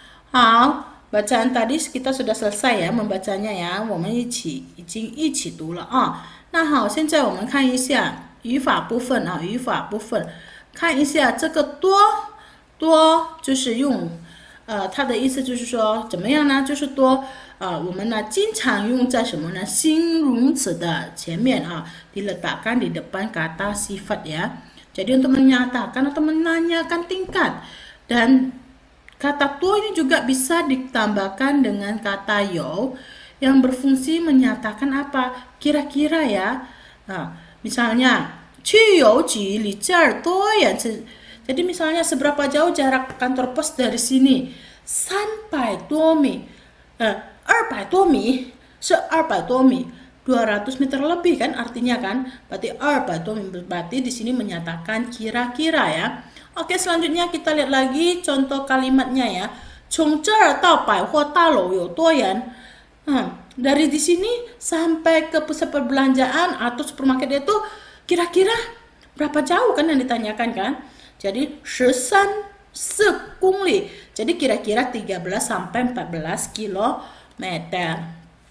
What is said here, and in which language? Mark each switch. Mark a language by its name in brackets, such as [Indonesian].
[Chinese] 好， [Indonesian] bacaan tadi kita sudah selesai ya membacanya ya， [Chinese] 我们已经一起读了那好，现在我们看一下语法部分看一下这个多就是用它的意思就是说怎么样呢？就是多我们呢经常用在什么呢？形容词的前面 [Indonesian] diletakkan di depan kata sifat ya. Jadi untuk menyatakan atau menanyakan tingkat. Dan kata tuo ini juga bisa ditambahkan dengan kata yo yang berfungsi menyatakan apa? Kira-kira ya. [Chinese] Misalnya 去邮局离这儿多远? [Indonesian] Jadi misalnya seberapa jauh jarak kantor pos dari sini? [Chinese] 300多米200多米是200多米 [Indonesian] 200 meter lebih kan artinya kan, berarti 200多米 berarti di sini menyatakan kira-kira ya. Oke, selanjutnya kita lihat lagi contoh kalimatnya ya. [Chinese] 从这儿到百货大楼有多远? [Indonesian] Dari di sini sampai ke pusat perbelanjaan atau supermarket itu kira-kira berapa jauh kan yang ditanyakan kan? Jadi 13 公里.Jadi kira-kira 13 sampai 14 kilometer.